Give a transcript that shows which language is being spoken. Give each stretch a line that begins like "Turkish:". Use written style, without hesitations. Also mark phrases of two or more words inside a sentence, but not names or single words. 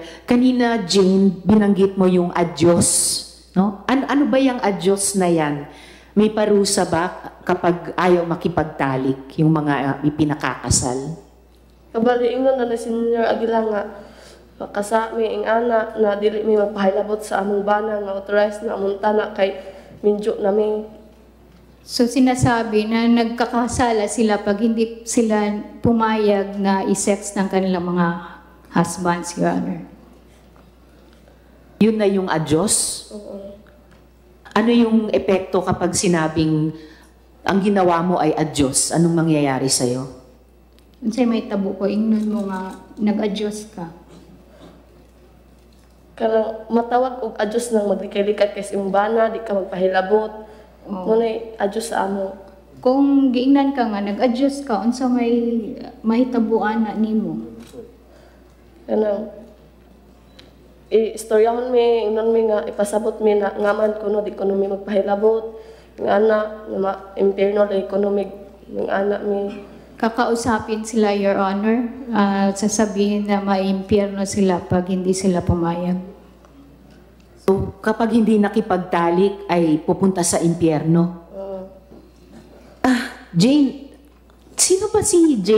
Filipino: Kanina, Jane, binanggit mo yung adyos. No? Ano ba yung adyos na yan? May parusa ba kapag ayaw makipagtalik yung mga ipinakakasal?
Cebuano: Kabali ingon na Senyor Aguila nga kasa mi ing ana na dili mi magpahilabot sa among bana nga authorized na among tanak kay minjo nami.
Filipino: So sinasabi na nagkakasala sila pag hindi sila pumayag na i-sex ng kanilang mga husbands,
English: Your Honor.
Filipino: Yun na yung adyos? Oo. Ano yung epekto kapag sinabing ang ginawa mo ay adyos? Anong mangyayari sa'yo?
Cebuano: Unsay may tabo ko, ingnon mo nga, nag-adjust ka. Kanang matawag og adjust nang maglikay-likat kay imong bana di ka magpahilabot. Munay adjust sa amo. Kung giingnan ka nga, nag-adjust ka, unsa may mahitabuan na nimo. Kanang istoryahon mi, ingnon mi nga ipasabot mi na ngaman kuno di kuno mi magpahilabot. Nga ana na impierno la economic ng anak mi.
Filipino: Kakausapin sila,
English: Your Honor,
Filipino: sasabihin na maimpyerno sila pag hindi sila pumayag. So, kapag hindi nakipagtalik ay pupunta sa impyerno? Jane, sino ba si J.